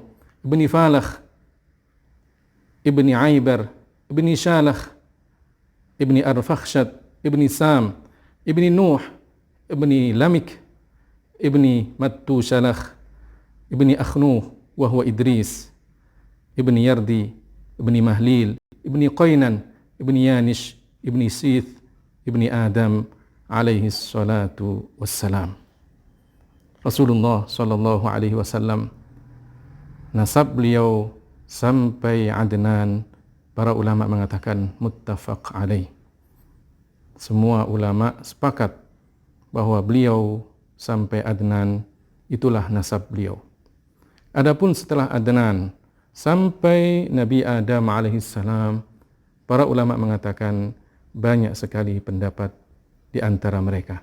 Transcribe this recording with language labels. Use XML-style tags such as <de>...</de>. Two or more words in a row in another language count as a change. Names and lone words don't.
<ar>ابن فالخ ابن عيبر ابن شالخ ابن أرفخشد ابن سام ابن نوح ابن لامك ابن متوشلخ ابن أخنوخ وهو إدريس ابن يرد ابن مهلائيل ابن قينان ابن يانش ابن شيث ابن آدم عليه الصلاة والسلام. رسول الله صلى الله عليه وسلم,</ar> <id>nasab beliau sampai Adnan, para ulama mengatakan</id> <ar>متفق عليه.</ar> <id>Semua ulama sepakat bahwa beliau sampai Adnan itulah nasab beliau. Adapun setelah Adnan sampai Nabi Adam alaihissalam, para ulama mengatakan banyak sekali pendapat di antara mereka.</id>